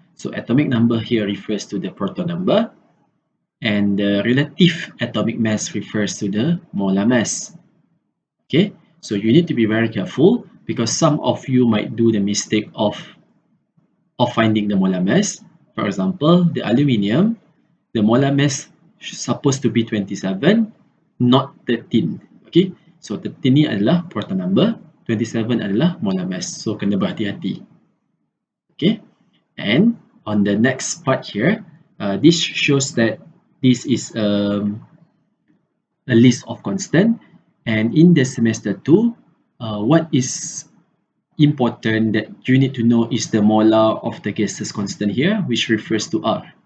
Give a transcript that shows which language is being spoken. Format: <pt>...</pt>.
<en>So atomic number here refers to the proton number, and the relative atomic mass refers to the molar mass. Okay, so you need to be very careful because some of you might do the mistake of finding the molar mass. For example, the aluminium, the molar mass supposed to be 27, not 13.</en> <ms>Okay, so 13 ni adalah proton number, 27 adalah molar mass. So kena berhati-hati.</ms> <en>Okay, and on the next part here, this shows that this is a list of constant, and in the semester 2, what is important that you need to know is the molar of the gases constant here, which refers to R.</en>